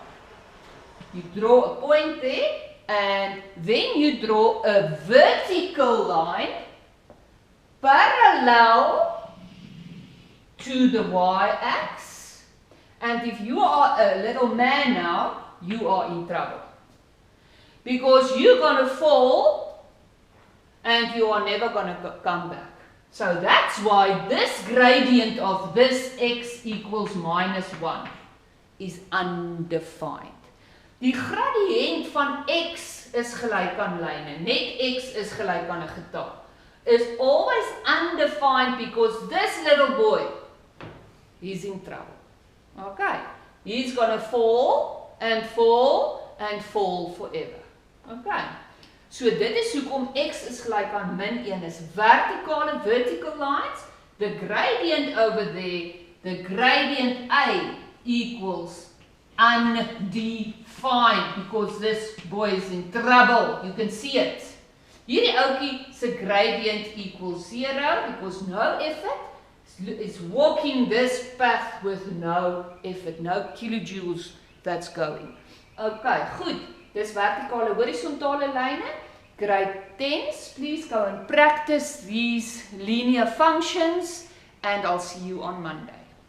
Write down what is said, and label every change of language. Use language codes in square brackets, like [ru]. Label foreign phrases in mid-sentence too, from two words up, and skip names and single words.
[en] You draw a point there, and then you draw a vertical line parallel to the y-axis. And if you are a little man now, you are in trouble. Because you're going to fall and you are never going to come back. So that's why this gradient of this x equals minus 1 is undefined. [af] Die gradiënt van x is gelyk aan lyne. Net x is gelyk aan 'n getal. [en] Is always undefined because this little boy, he's in trouble. Okay. He's going to fall and fall and fall forever. [af] Okay. So dit is hoekom x is gelyk aan min 1 is [en] vertical lines. The gradient over there, the gradient a equals undefined because this boy is in trouble. You can see it. [af] Hierdie ouetjie se [en] gradient equals 0 because no effort. It's walking this path with no effort, no kilojoules that's going. [af] Okay, goed. Dis vertikale horisontale lyne. [en] Grade 10s, please go and practice these linear functions and I'll see you on Monday.